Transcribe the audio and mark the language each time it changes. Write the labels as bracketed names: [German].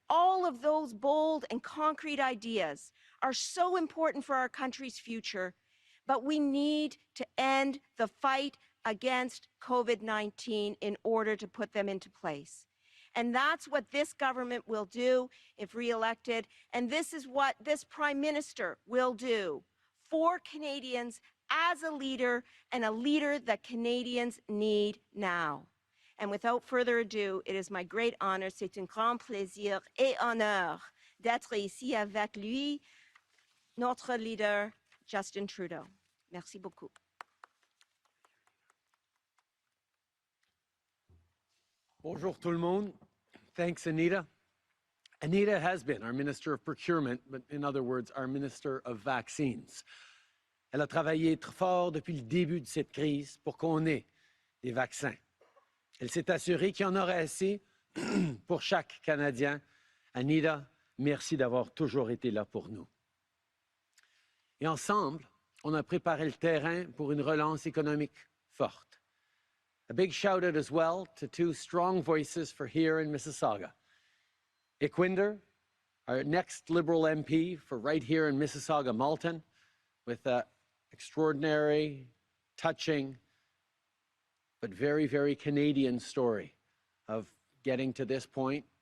[English] All of those bold and concrete ideas are so important for our country's future, but we need to end the fight against COVID-19 in order to put them into place. And that's what this government will do if re-elected, and this is what this Prime Minister will do for Canadians as a leader, and a leader that Canadians need now. And without further ado, it is my great honor, [French] c'est un grand plaisir et honneur d'être ici avec lui, notre leader, Justin Trudeau. Merci beaucoup. Bonjour tout le monde. [English] Thanks, Anita. Anita has been our Minister of Procurement, but in other words, our Minister of Vaccines. [French] Elle a travaillé très fort depuis le début de cette crise pour qu'on ait des vaccins. Elle s'est assurée qu'il y en aurait assez pour chaque Canadien Anita, merci d'avoir toujours été là pour nous. Et ensemble, on a préparé le terrain pour une relance économique forte. [English] A big shout out as well to two strong voices for here in Mississauga. Iquinder, our next Liberal MP for right here in Mississauga, Malton, with an extraordinary, touching, but very, very Canadian story of getting to this point.